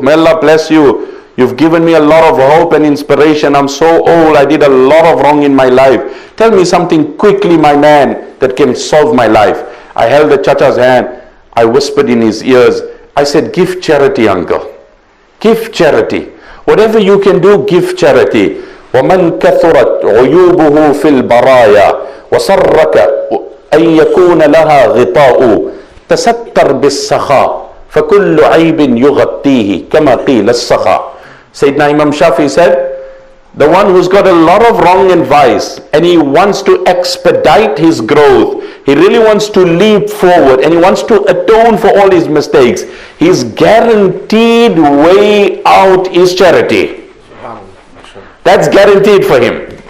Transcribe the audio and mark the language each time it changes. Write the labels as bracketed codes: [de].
[en] May Allah bless you. You've given me a lot of hope and inspiration. I'm so old. I did a lot of wrong in my life. Tell me something quickly, my man, that can solve my life. I held the chacha's hand. I whispered in his ears. I said, give charity, uncle. Give charity. Whatever you can do, give charity. [ar] وَمَنْ كَثُرَتْ عُيُوبُهُ فِي الْبَرَايَا وَصَرَّكَ أَنْ يَكُونَ لَهَا غِطَاءُ تَسَتَّرْ بِالسَّخَاءِ فَكُلُّ عَيْبٍ يُغَطِّيهِ كَمَا قِيلَ السَّخَاء. [en] Sayyidina Imam Shafi said, The one who's got a lot of wrong advice and he wants to expedite his growth. He really wants to leap forward and he wants to atone for all his mistakes. His guaranteed way out is charity. That's guaranteed for him.